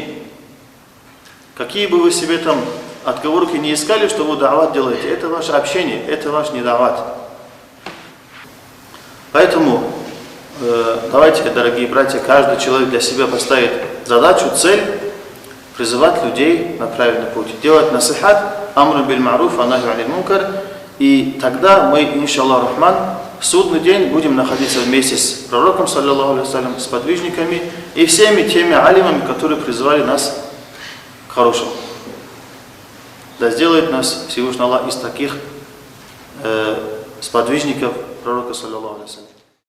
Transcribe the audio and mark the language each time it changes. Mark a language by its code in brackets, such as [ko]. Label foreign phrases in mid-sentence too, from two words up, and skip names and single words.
[ru] Какие бы вы себе там отговорки не искали, что вы да'ват делаете, это ваше общение, это ваш не да'ват. Поэтому давайте, дорогие братья, каждый человек для себя поставит задачу, цель, призывать людей на правильный путь, делать насихат, [ar] أمر بالمعروف ونهي عن المنكر, [ru] и тогда мы, [ar] إن شاء الله رحمن, [ru] в судный день будем находиться вместе с пророком, [ar] صلى الله عليه وسلم, [ru] с подвижниками и всеми теми алимами, которые призвали нас к хорошему. Да сделает нас Всевышний Аллах из таких сподвижников пророка, [ar] صلى الله عليه وسلم.